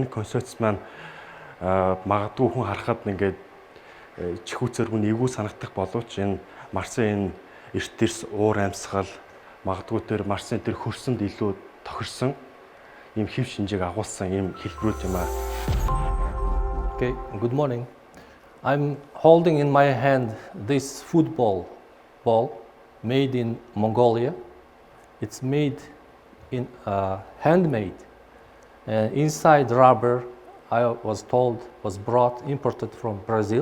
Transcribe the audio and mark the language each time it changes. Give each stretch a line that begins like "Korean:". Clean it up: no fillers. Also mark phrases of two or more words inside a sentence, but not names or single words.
Mongolian: Энэ концепц маань магадгүй хүн харахад ингээ чихүүцээр хүн эвгүй санагдах боловч энэ Марсын энэ эрдэс, уур амьсгал, магадгүй тэр Марсын тэр хөрсөнд илүү тохирсон ийм хэв шинжийг агуулсан ийм хэлбэрүүд юм аа.
English: Okay, good morning. I'm holding in my hand this football ball made in Mongolia. It's made in handmade. Inside rubber, I was told, was imported from Brazil.